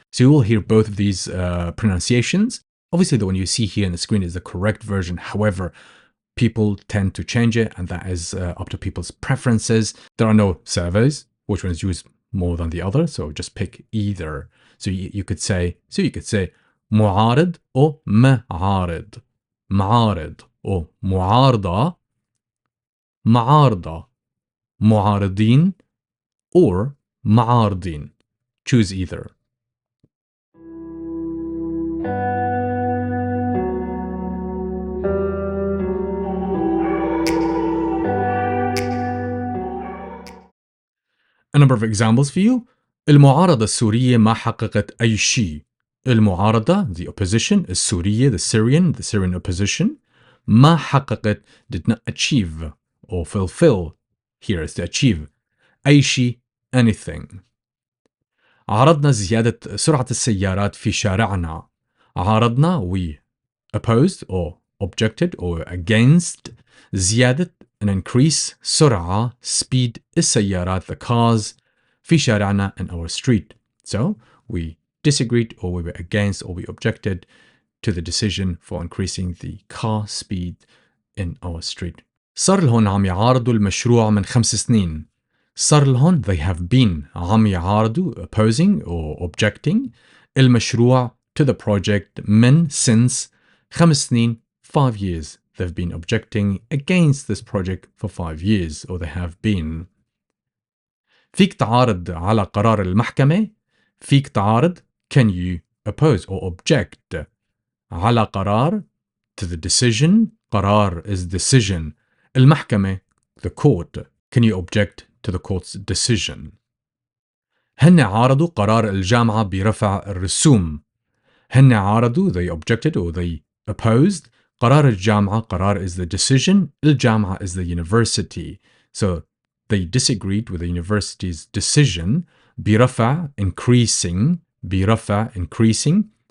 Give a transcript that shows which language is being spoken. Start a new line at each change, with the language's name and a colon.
English: So you will hear both of these pronunciations. Obviously, the one you see here on the screen is the correct version. However, people tend to change it, and that is up to people's preferences. There are no surveys, which one is used more than the other, so just pick either. So you could say معارض or معارض.
Arabic: معارض or معارضة. معارضة. معارضين or معارضين.
English: Choose either. A number of examples for you.
Arabic: المعارضة السورية ما حققت أي شيء.
English: المعارضة, the opposition, السورية, the Syrian opposition.
Arabic: ما حققت,
English: did not achieve or fulfill. Here is to achieve.
Arabic: أي شيء, anything. عارضنا زيادة سرعة السيارات في شارعنا.
English: عارضنا, we opposed or objected or against. زيادة, an increase. سرعة, speed. السيارات, the cars.
Arabic: في شارعنا,
English: in our street. So we disagreed or we were against or we objected to the decision for increasing the car speed in our street.
Arabic: صار لهن عم يعارضوا المشروع من 5 سنين. صار لهن,
English: they have been,
Arabic: عم يعارضوا,
English: opposing or objecting, المشروع, to the project, من, since,
Arabic: 5 سنين,
English: 5 years. They've been objecting against this project for 5 years, or they have been.
Arabic: فيك تعارض على قرار المحكمة. فيك تعارض,
English: can you oppose or object.
Arabic: على قرار,
English: to the decision. قرار is decision. المحكمة, the court. Can you object to the court's decision?
Arabic: هن عارضوا قرار الجامعة برفع الرسوم. هن عارضوا,
English: they objected or they opposed.
Arabic: قرار الجامعة,
English: قرار is the decision. الجامعة is the university. So they disagreed with the university's decision. برفع, increasing. برفع, increasing.